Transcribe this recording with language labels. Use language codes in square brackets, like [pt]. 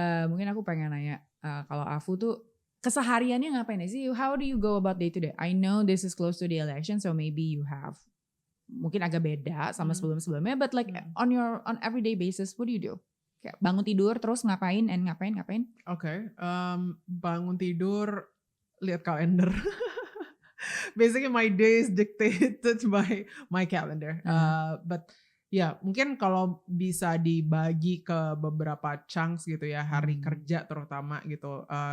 [id] Mungkin aku pengen nanya, kalau Afu tuh kesehariannya ngapain sih? [en] How do you go about day to day? I know this is close to the election, so maybe you have [id] mungkin agak beda sama sebelum-sebelumnya, [en] but like on everyday basis, what do you do? [id] Kayak bangun tidur terus ngapain? Okay, bangun tidur, lihat kalender. [en] Basically my day is dictated by my calendar. [id] But mungkin kalau bisa dibagi ke beberapa chunks gitu ya, hari kerja terutama gitu.